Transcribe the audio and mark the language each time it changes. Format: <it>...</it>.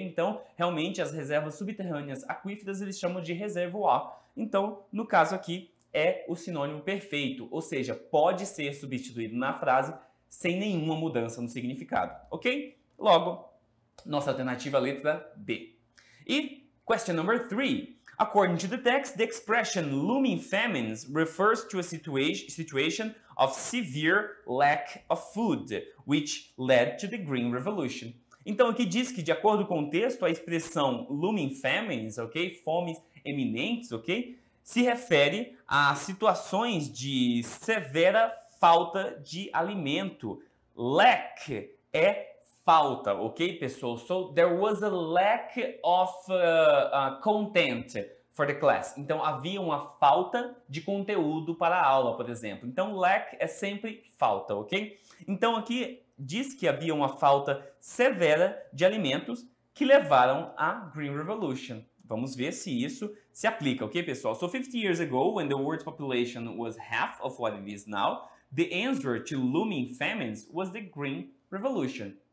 <pt>Então, realmente, as reservas subterrâneas aquíferas eles chamam de reservoir. Então, no caso aqui, é o sinônimo perfeito, ou seja, pode ser substituído na frase sem nenhuma mudança no significado, ok? Logo, nossa alternativa é a letra B.</pt> <en>E question number 3. According to the text, the expression looming famines refers to a situation of severe lack of food, which led to the Green Revolution.</en> <pt>Então aqui diz que, de acordo com o texto, a expressão looming famines, ok? Fomes eminentes, ok? Se refere a situações de severa falta de alimento. Lack é falta, ok, pessoal?</pt> <en>So, there was a lack of content for the class.</en> <pt>Então, havia uma falta de conteúdo para a aula, por exemplo. Então, lack é sempre falta, ok? Então, aqui diz que havia uma falta severa de alimentos que levaram à Green Revolution. Vamos ver se isso se aplica, ok, pessoal?</pt> <en>So, 50 years ago, when the world's population was half of what it is now, the answer to looming famines was the Green Revolution.</en>